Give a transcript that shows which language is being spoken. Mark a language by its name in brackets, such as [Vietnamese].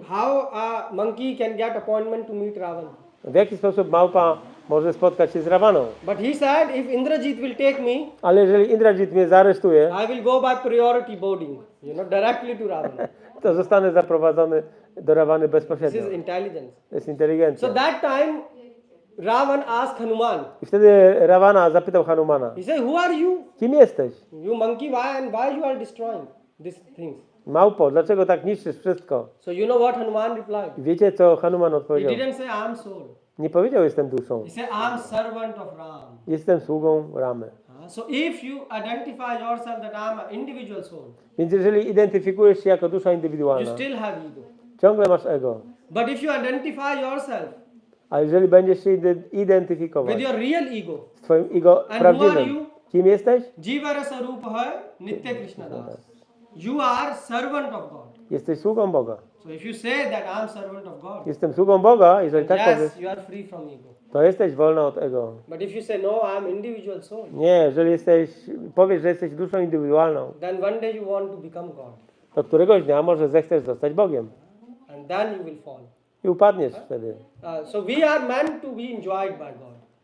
[English] How a monkey can get appointment to meet Ravan? [Polish] W jaki sposób małpa może spotkać się z Rawaną? [English] But he said, if Indrajit will take me, [Polish] Ale jeżeli Indrajit mnie zaaresztuje, [English] I will go by priority boarding, directly to Ravana. [Polish] to zostanę zaprowadzony do Rawany [English] This [Polish] bezpośrednio. [English] is intelligence. [Polish] To jest inteligencja. [English] So that time, Ravan asked Hanuman. [Polish] I wtedy Rawana zapytał Hanumana, [English] He said, who are you? [Polish] kim jesteś? [English] You monkey, why you are destroying these things? [Polish] Małpo, dlaczego tak niszczysz wszystko? [English] So you know what Hanuman replied? [Polish] I wiecie, co Hanuman [English] He [Polish] odpowiedział? [English] didn't say, I am soul. [Polish] Nie powiedział, jestem duszą. [English] He said, I am servant of Ram. [Polish] Jestem sługą Ramy. [English] So if you identify yourself that I am an individual soul, [Polish] Więc jeżeli identyfikujesz się jako dusza [English] you [Polish] indywidualna, [English] still have ego. [Polish] ciągle masz ego. [English] But if you identify yourself [Polish] A jeżeli będziesz się identyfikować [English] with your real ego, [Polish] z twoim ego [English] And who are [Polish] prawdziwym, [English] you? [Polish] kim jesteś? [Bangla] Jivara Sarupa hai Nitya Krishna Das. [English] You are servant of God. [Polish] Jesteś sługą Boga. [English] So if you say that I am servant of God, [Polish] Jestem sługą Boga, jeżeli tak powiesz, [English] yes, you are free from ego. [Polish] to jesteś wolna od ego. [English] But if you say no, I am individual soul, [Polish] Nie, jeżeli powiesz, że jesteś duszą indywidualną, [English] then one day you want to become God, [Polish] to któregoś dnia może zechcesz zostać Bogiem. [English] and then you will fall. [Polish] I upadniesz wtedy. [English] So we are meant to be enjoyed by God.